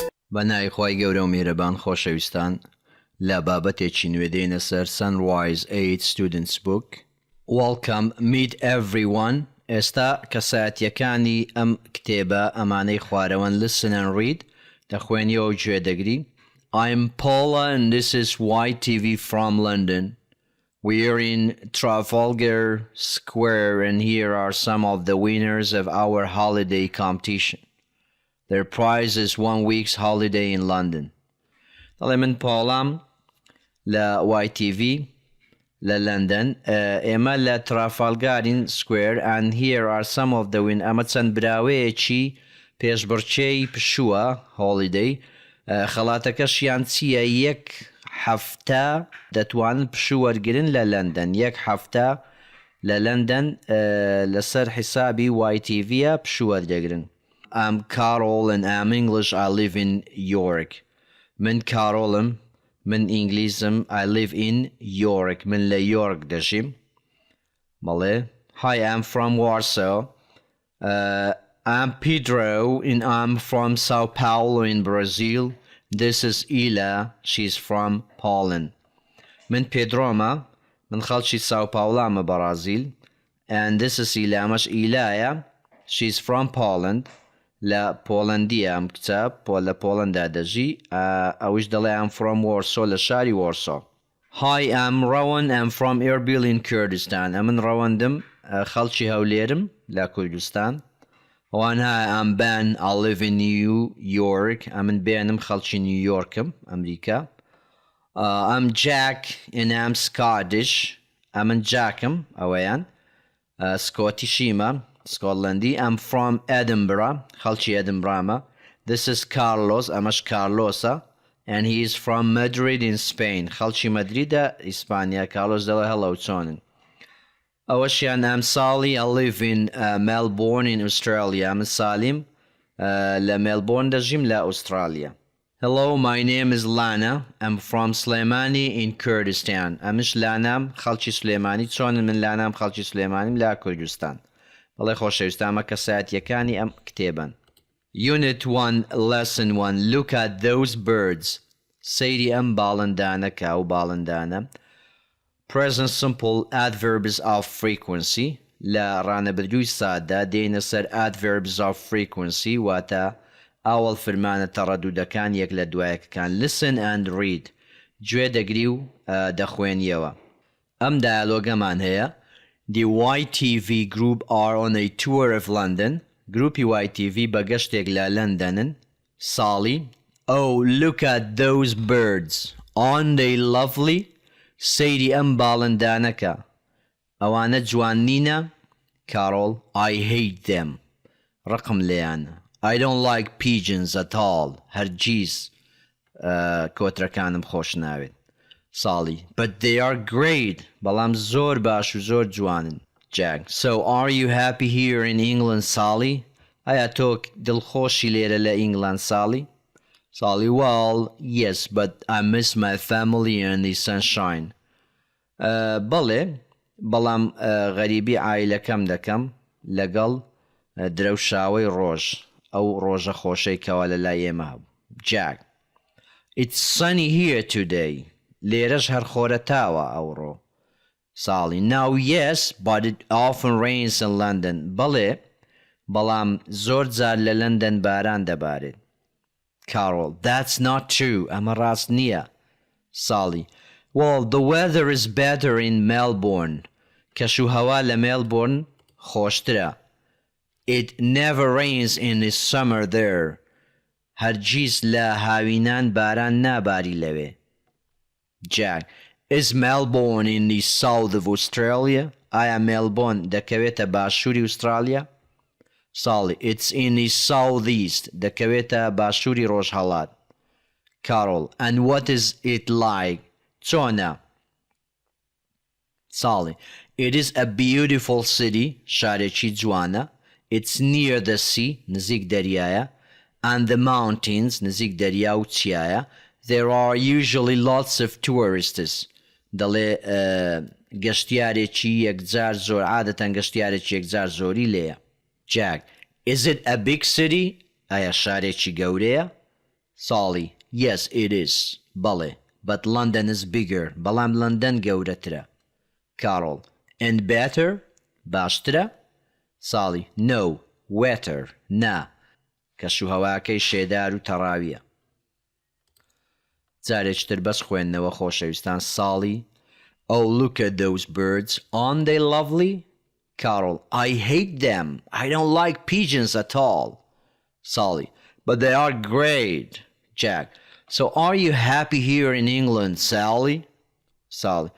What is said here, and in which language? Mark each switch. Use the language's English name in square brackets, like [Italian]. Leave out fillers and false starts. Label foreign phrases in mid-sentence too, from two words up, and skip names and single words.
[Central Kurdish] بەنای خۆی گەورە و میهرەبان خۆشەویستان لە بابەتێکی نوێ دێنە سەر Sunrise 8 Students Book. [English] Welcome, meet everyone. [Central Kurdish] ئێستا کەسایەتیەکانی ئەم کتێبە ئەمانەی خوارەوەن [English] listen and read [Central Kurdish] دەخوێنیەوە و گوێ دەگری. [English] I'm Paula and this is YTV from London. We're in Trafalgar Square and here are some of the winners of our holiday competition. Their prize is 1 week's holiday in London. [Central Kurdish] دەڵێ من پۆڵام لە YTV لە لندن ئێمە لە ترافالگارین سکوێر [English] and here are some of the winners. [Central Kurdish] ئەمە چەند براوەیەکی پێشبڕکێی پشووە holiday. خەڵاتەکەشیان چییە؟ یەک هەفتە دەتوانن پشوو وەرگرن لە لندن. یەک هەفتە لە لندن لەسەر حیسابی YTVە پشوو وەردەگرن. [English] I'm Carol and I'm English. I live in York. [Central Kurdish] من کارۆڵم، من ئینگلیزم. [English] I live in York. [Central Kurdish] من لە یۆرک دەژیم. بەڵێ. [English] Hi, I'm from Warsaw. I'm Pedro and I'm from Sao Paulo in Brazil. This is Ila. She's from Poland. [Central Kurdish] من پێدرۆمە، من خەڵکی ساو پاوڵامە بەرازیل. [English] And this is Ila. [Central Kurdish] ئەمەش ئیلایە. [English] She's from Poland. [Central Kurdish] لە پۆڵەندیە ئەم کچە لە پۆڵەندا دەژی. ئەویش دەڵێ [English] I'm from Warsaw [Central Kurdish] لە شاری Warsaw. [English] Hi, I'm Rowan. I'm from Erbil in Kurdistan. [Central Kurdish] ئەمن ڕەوەندم، خەڵکی هەولێرم لە کوردستان. [English] Hi, I'm Ben. I live in New York. [Central Kurdish] ئەمن بێنم، خەڵکی نیویۆرکم ئەمریکا. [English] I'm Jack and I'm Scottish. [Central Kurdish] ئەمن جاکم ئەوەیان سکۆتیشیمە سکۆتلەندی. [English] I'm from Edinburgh. [Central Kurdish] خەڵکی ئەدنبرامە. [English] This is Carlos. [Central Kurdish] ئەمەش کارلۆسە. [English] And he is from Madrid in Spain. [Central Kurdish] خەڵکی مەدریدە ئیسپانیا. کارلۆس دەڵێ هەڵەو چۆنن. ئەوەشیان [English] I'm Sally. I live in Melbourne in Australia. [Central Kurdish] من سالیم لە مێلبۆرن دەژیم لە ئوسترالیا. [English] Hello, my name is Lana. I'm from Slemani in Kurdistan. [Central Kurdish] ئەمش لانام، خەڵکی سلێمانی. چۆنن؟ من لانام، خەڵکی سلێمانیم لە کوردستان. بەڵێ خۆشەویستە، ئەمە کەسایەتیەکانی ئەم کتێبن. [English] Unit 1 Lesson 1 Look at those birds. [Central Kurdish] سەیری ئەم باڵندانەکە و باڵندانە. [English] Present simple adverbs of frequency. [Central Kurdish] لە ڕانەبردووی سادە دێنە سەر [English] adverbs of frequency [Central Kurdish] واتە ئاوەڵ فرمانە تەڕەدوودەکان یەک لە دوایەکەکان. [English] Listen and read. [Central Kurdish] گوێ دەگری و دەخوێنیەوە. ئەم دایالۆگەمان هەیە. [English] The YTV group are on a tour of London. [Central Kurdish] گروپی YTV بەگەشتێک لە لەندەنن. [English] Sally. Oh, look at those birds. Aren't they lovely? [Central Kurdish] سەیری ئەم باڵندانەکە. ئەوانە جوان نینە؟ [English] Carol. I hate them. [Central Kurdish] ڕقم لێیانە. [English] I don't like pigeons at all. [Central Kurdish] هەرگیز کۆترەکانم خۆش ناوێت. [English] Sally. But they are great. [Central Kurdish] بەڵام زۆر باش و زۆر جوانن. [English] Jack. So are you happy here in England, Sally? [Central Kurdish] ئایا تۆ دڵخۆشی لێرە لە ئینگلند، Sally? [English] Sally. Well, yes, but I miss my family and the sunshine. [Central Kurdish] بەڵێ، بەڵام غەریبی عایلەکەم دەکەم لەگەڵ درەوشاوەی ڕۆژ، ئەو ڕۆژە خۆشەی کەوا لە لای ئێمە هەبوو. [English] Jack. It's sunny here today. [Central Kurdish] لێرەش هەر خۆرەتاوە ئەوڕۆ. [English] Sally. Now yes, but it often rains in London. [Central Kurdish] بەڵێ، بەڵام زۆر جار لە لەندەن باران دەبارێت. [English] Carol. That's not true. [Central Kurdish] ئەمە ڕاست نییە. [English] Sally. Well, the weather is better in Melbourne. [Central Kurdish] کەشوهەوا لە مێلبۆرن خۆشترە. [English] It never rains in the summer there. [Central Kurdish] هەرگیز لە هاوینان باران ناباری لەوێ. [English] Jack. Is Melbourne in the south of Australia? [Central Kurdish] ئایا مێلبۆرن دەکەوێتە باشووری ئوسترالیا؟ [English] Sally. It's in the southeast. [Central Kurdish] دەکەوێتە باشووری ڕۆژهەڵات. [English] Carol. And what is it like? [Central Kurdish] چۆنە؟ Sally. [English] It is a beautiful city. [Central Kurdish] شارێکی جوانە. [English] It's near the sea. [Central Kurdish] نزیک دەریایە. [English] And the mountains. [Central Kurdish] نزیک دەریا و چیایە. [English] There are usually lots of tourists. [Central Kurdish] دەڵێ گەشتیارێکی یەکجار زۆر، عادەتەن گەشتیارێکی یەکجار زۆری لێیە. [English] Jack. Is it a big city? [Central Kurdish] ئایا شارێکی گەورەیە؟ Sally. [English] Yes, it is. [Central Kurdish] بەڵێ. [English] But London is bigger. [Central Kurdish] بەڵام لەندەن گەورەترە. [English] Carol. And better? باشترە؟ Sally. No. Wetter. [Central Kurdish] نا. کەشوهەواکەی شێدار و تەڕاویە. جارێکتر بەس خوێندنەوە خۆشەویستان. [English] Sally. Oh, look at those birds. Aren't they lovely? Carol. I hate them. I don't like pigeons at all. Sally. But they are great. Jack. So are you happy here in England, Sally? Sally.